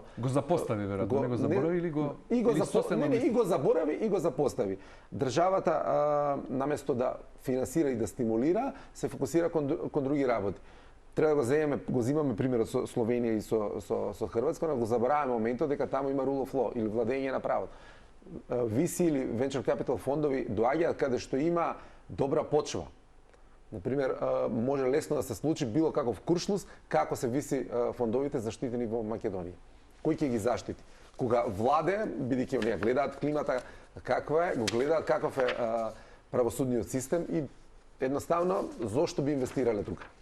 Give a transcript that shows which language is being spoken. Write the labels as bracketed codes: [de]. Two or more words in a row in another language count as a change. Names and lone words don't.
[mk] го запостави веројатно, не го заборави или го и го заборави и го запостави. Државата наместо да финансира и да стимулира, се фокусира кон други работи. Треба да го земаме примерот со Словенија и со Хрватска, но го забораваме моментот дека таму има [en] rule of law [mk] или владење на правото. VC или [en] venture capital [mk] фондови доаѓаат каде што има добра почва. Например, може лесно да се случи било каков куршлус како се VC фондовите заштитени во Македонија. Кој ќе ги заштити? Кога владе, бидејќи оние гледаат климата каква е, го гледаат каков е правосудниот систем и едноставно зошто би инвестирале тука?